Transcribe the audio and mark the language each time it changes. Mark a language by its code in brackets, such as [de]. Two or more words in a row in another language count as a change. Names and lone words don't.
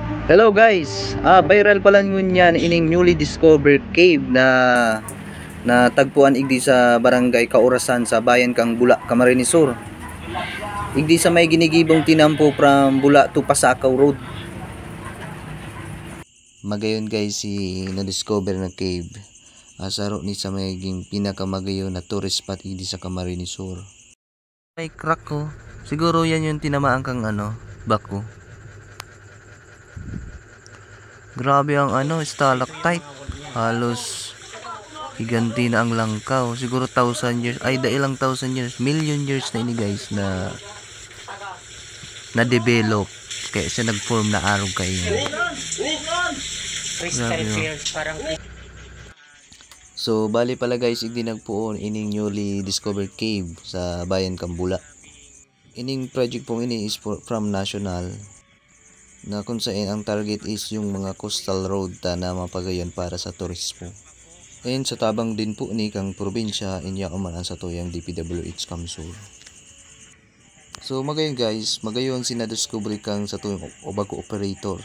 [en] Hello guys, [bik] viral pala ngun yan ining [en] newly discovered cave [bik] na tagpuan igdi sa barangay Kaurasan sa bayan kang Bula, Camarines Sur. Igdi sa may ginigibong tinampo from Bula to Pasakaw Road. Magayon guys si na-discover na cave. Asaro ni sa may pinakamagayon na [en] tourist spot [bik] igdi sa Camarines Sur. May crack ko. Siguro yan yung tinamaan kang bako. Grabe ang stalactite. Halos higanti na ang langkaw. Siguro 1,000 years. Ay, ilang 1,000 years. [en] Million years [bik] na ini guys na develop. Kaya siya nag-form na araw kayo. So, bali pala guys, hindi nagpuon ining [en] newly discovered cave [bik] sa bayan Kambula. Ining project pong ini [en] is from national [bik] na kung saan ang [en] target is [bik] yung mga [en] coastal road [bik] na mapagayon para sa turismo. And sa tabang din po ni kang probinsya inya umanan sa tuyang DPWH Kamsur. So magayon guys, magayon sinadiscover kang sa tuyang bago operator.